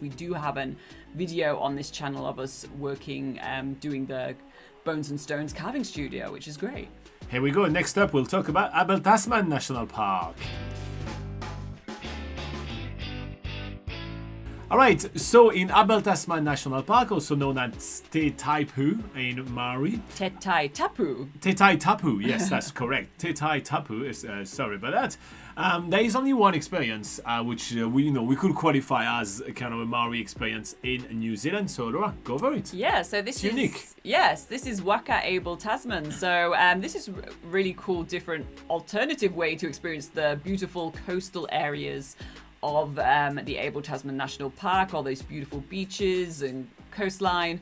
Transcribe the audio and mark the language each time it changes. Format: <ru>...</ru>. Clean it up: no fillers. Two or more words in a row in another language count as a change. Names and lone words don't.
<en>We do have a video on this channel of us working doing the Bones and Stones carving studio, which is great. Here we go. Next up we'll talk about Abel Tasman National Park. Alright, so in Abel Tasman National Park, also known as Te Taipu in Maori. Te Tai Tapu. Te Tai Tapu, yes, that's correct. Te Tai Tapu, sorry about that. There is only one experience which we could qualify as a kind of a Maori experience in New Zealand. So Laura, go for it. Yeah, so this is unique. Yes, this is Waka Abel Tasman. So this is really cool, different alternative way to experience the beautiful coastal areas of the Abel Tasman National Park, all those beautiful beaches and coastline.</en>